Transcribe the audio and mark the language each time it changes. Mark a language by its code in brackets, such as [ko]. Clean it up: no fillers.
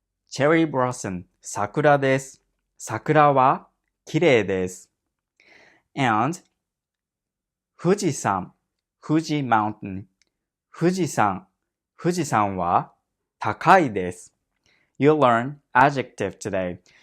[en] Cherry blossom [ja] 桜です。桜は綺麗です。 And 富士山富士 mountain 富士山は高いです。 [en] You'll learn adjective today.